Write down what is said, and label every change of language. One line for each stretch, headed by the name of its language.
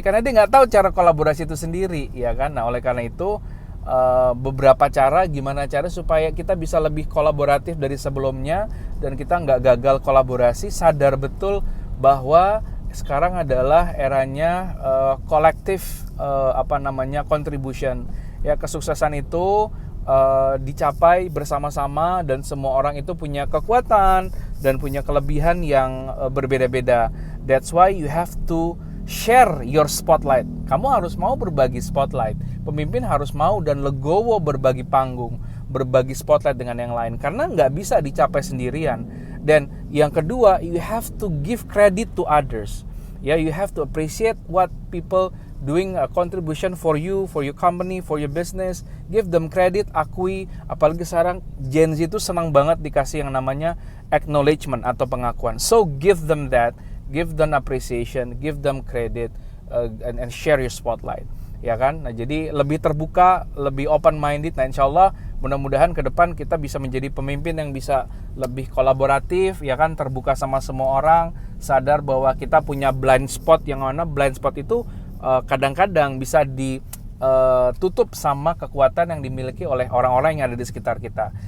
Indonesian: Karena dia nggak tahu cara kolaborasi itu sendiri, ya kan. Nah, oleh karena itu beberapa cara, gimana cara supaya kita bisa lebih kolaboratif dari sebelumnya, dan kita nggak gagal kolaborasi, sadar betul bahwa sekarang adalah eranya kolektif contribution ya. Kesuksesan itu dicapai bersama-sama, dan semua orang itu punya kekuatan dan punya kelebihan yang berbeda-beda.
English: That's why you have to share your spotlight.
Indonesian: Kamu harus mau berbagi spotlight. Pemimpin harus mau dan legowo berbagi panggung, berbagi spotlight dengan yang lain, karena nggak bisa dicapai sendirian. Dan yang kedua,
English: you have to give credit to others.
Indonesian: Ya,
English: you have to appreciate what people doing a contribution for you, for your company, for your business. Give them credit,
Indonesian: akui. Apalagi sekarang Gen Z itu senang banget dikasih yang namanya acknowledgement atau pengakuan.
English: So give them that, give them appreciation, give them credit, and share your spotlight.
Indonesian: Ya kan? Nah, jadi lebih terbuka, lebih open minded. Nah, insya Allah mudah-mudahan ke depan kita bisa menjadi pemimpin yang bisa lebih kolaboratif, ya kan, terbuka sama semua orang, sadar bahwa kita punya blind spot, yang mana blind spot itu kadang-kadang bisa ditutup sama kekuatan yang dimiliki oleh orang-orang yang ada di sekitar kita.